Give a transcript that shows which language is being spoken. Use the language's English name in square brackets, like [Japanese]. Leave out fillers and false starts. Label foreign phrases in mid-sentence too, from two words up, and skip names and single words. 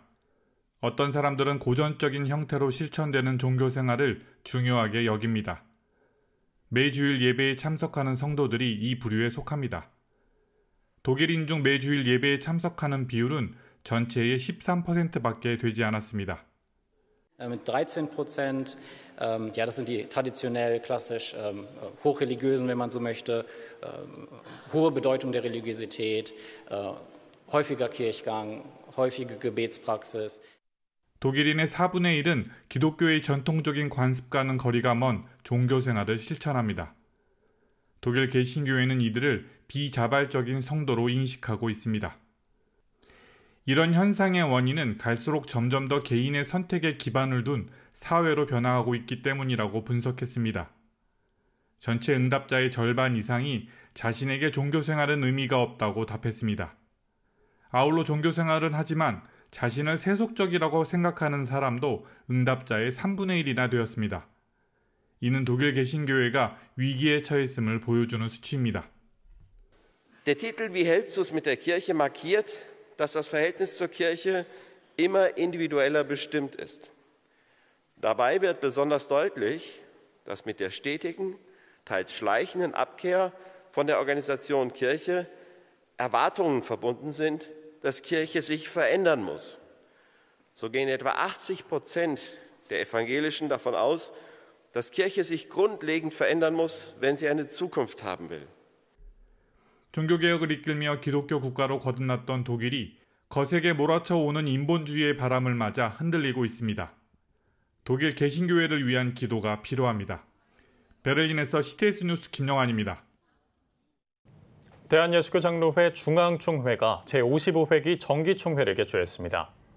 [Korean] 어떤 사람들은 고전적인 형태로 실천되는 종교 생활을 중요하게 여깁니다. 매주일 예배에 참석하는 성도들이 이 부류에 속합니다. 독일인 중 매주일 예배에 참석하는 비율은 전체의 13%밖에 되지 않았습니다. [German] Mit 13%, ja, das sind die traditionell klassisch hochreligiösen, wenn man so möchte, hohe Bedeutung der Religiosität, häufiger Kirchgang, häufige Gebetspraxis. [Korean] 독일인의 4분의 1은 기독교의 전통적인 관습과는 거리가 먼 종교 생활을 실천합니다. 독일 개신교회는 이들을 비자발적인 성도로 인식하고 있습니다. 이런 현상의 원인은 갈수록 점점 더 개인의 선택에 기반을 둔 사회로 변화하고 있기 때문이라고 분석했습니다. 전체 응답자의 절반 이상이 자신에게 종교 생활은 의미가 없다고 답했습니다. 아울러 종교 생활은 하지만 자신을 세속적이라고 생각하는 사람도 응답자의 3분의 1이나 되었습니다. 이는 독일 개신교회가 위기에 처했음을 보여주는 수치입니다. [German] Der Titel Wie hältst du es mit der Kirche markiert, dass das Verhältnis zur Kirche immer individueller bestimmt ist. Dabei wird besonders deutlich, dass mit der stetigen, teils schleichenden Abkehr von der Organisation Kirche Erwartungen verbunden sind, dass Kirche sich verändern muss. So gehen etwa 80% der Evangelischen davon aus, dass Kirche sich grundlegend verändern muss, wenn sie eine Zukunft haben will. [Korean] 종교개혁을 이끌며 기독교 국가로 거듭났던 독일이 거세게 몰아쳐오는 인본주의의 바람을 맞아 흔들리고 있습니다. 독일 개신교회를 위한 기도가 필요합니다. 베를린에서 CTS 뉴스 김영환입니다. 대한예수교장로회 중앙총회가 제55회기 정기총회를 개최했습니다.